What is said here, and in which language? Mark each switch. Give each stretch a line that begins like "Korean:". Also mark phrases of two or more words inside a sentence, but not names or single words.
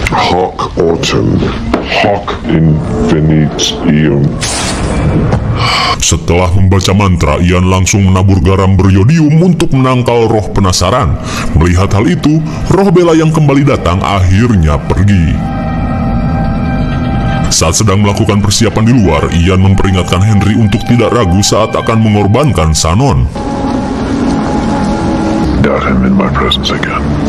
Latin: Hoc autem, hoc infinite eum.
Indonesian: Setelah membaca mantra, Ian langsung menabur garam beriodium untuk menangkal roh penasaran. Melihat hal itu, roh Bella yang kembali datang akhirnya pergi. Saat sedang melakukan persiapan di luar, Ian memperingatkan Henry untuk tidak ragu saat akan mengorbankan Shannon.
English: Doubt him in my presence again.